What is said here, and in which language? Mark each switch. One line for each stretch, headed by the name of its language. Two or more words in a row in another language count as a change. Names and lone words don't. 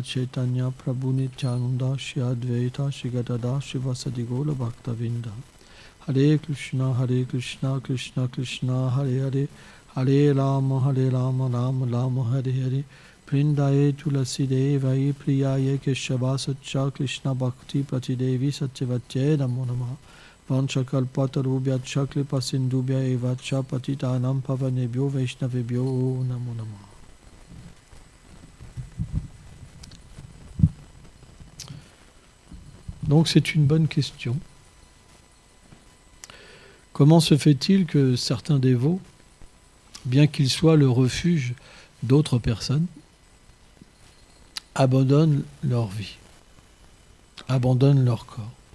Sanskrit: Chaitanya Prabhu Nityananda Shri Advaita Shri Gadada Shivasadi Gola Bhakta Vinda Hare Krishna Krishna Krishna Hare Hare Hare Rama Rama Rama Hare Hare Prindaye Tulasi Devai Priyaye Keshava Satcha Krishna Bhakti Pratidevi Satyavacche Namo Namah Vanchakalpatarubhyaccha Kripa Sindhubhya Evacha Patitanam Pavanebhyo Vaishnavebhyo Namo Namah.
French: Donc c'est une bonne question. Comment se fait-il que certains dévots, bien qu'ils soient le refuge d'autres personnes, abandonnent leur vie, abandonnent leur corps?